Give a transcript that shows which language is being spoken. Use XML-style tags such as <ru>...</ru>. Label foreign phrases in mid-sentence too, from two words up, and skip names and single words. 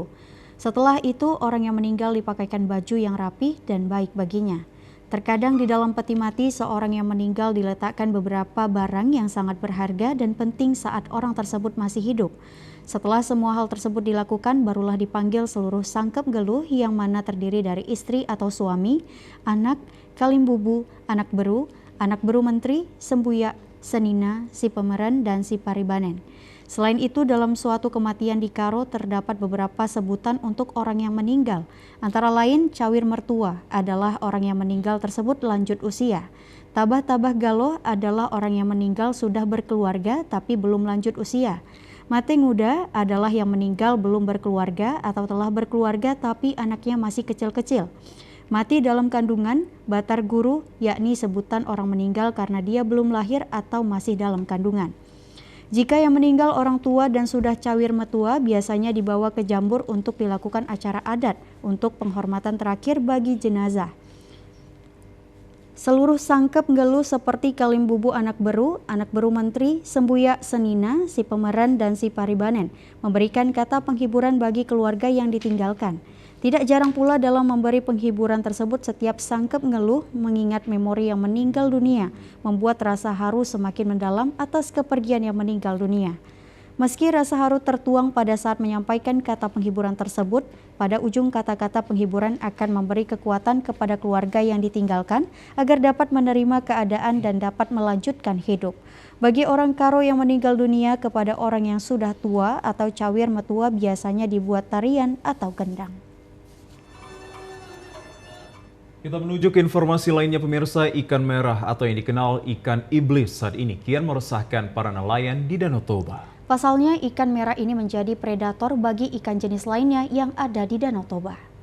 <id>Setelah itu, orang yang meninggal dipakaikan baju yang rapih dan baik baginya. Terkadang di dalam peti mati, seorang yang meninggal diletakkan beberapa barang yang sangat berharga dan penting saat orang tersebut masih hidup. Setelah semua hal tersebut dilakukan, barulah dipanggil seluruh</id> <btx>sangkep geluh</btx> <id>yang mana terdiri dari istri atau suami,</id> <btx>anak, kalimbubu, anak beru menteri, sembuyak, senina, si pemeren, dan si paribanen.</btx> <id>Selain itu, dalam suatu kematian di Karo terdapat beberapa sebutan untuk orang yang meninggal. Antara lain,</id> <btx>cawir mertua</btx> <id>adalah orang yang meninggal tersebut lanjut usia.</id> <btx>Tabah-tabah galoh</btx> <id>adalah orang yang meninggal sudah berkeluarga tapi belum lanjut usia.</id> <btx>Mate nguda</btx> <id>adalah yang meninggal belum berkeluarga atau telah berkeluarga tapi anaknya masih kecil-kecil. Mati dalam kandungan,</id> <btx>batar guru,</btx> <id>yakni sebutan orang meninggal karena dia belum lahir atau masih dalam kandungan. Jika yang meninggal orang tua dan sudah</id> <btx>cawir metua,</btx> <id>biasanya dibawa ke Jambur untuk dilakukan acara adat untuk penghormatan terakhir bagi jenazah. Seluruh sangkep ngeluh seperti kalimbubu anak beru menteri, sembuyak senina, si pemeren, dan</id> <btx>si paribanen</btx> <id>memberikan kata penghiburan bagi keluarga yang ditinggalkan. Tidak jarang pula dalam memberi penghiburan tersebut setiap</id> <btx>sangkep ngeluh</btx> <id>mengingat memori yang meninggal dunia, membuat rasa haru semakin mendalam atas kepergian yang meninggal dunia. Meski rasa haru tertuang pada saat menyampaikan kata penghiburan tersebut, Pada ujung kata-kata penghiburan akan memberi kekuatan kepada keluarga yang ditinggalkan agar dapat menerima keadaan dan dapat melanjutkan hidup. Bagi orang Karo yang meninggal dunia, kepada orang yang sudah tua atau</id> <btx>cawir metua</btx> <id>biasanya dibuat tarian atau gendang. Kita menuju ke informasi lainnya pemirsa. Ikan merah atau yang dikenal ikan iblis saat ini kian meresahkan para nelayan di Danau Toba. Pasalnya ikan merah ini menjadi predator bagi ikan jenis lainnya yang ada di Danau Toba.</id>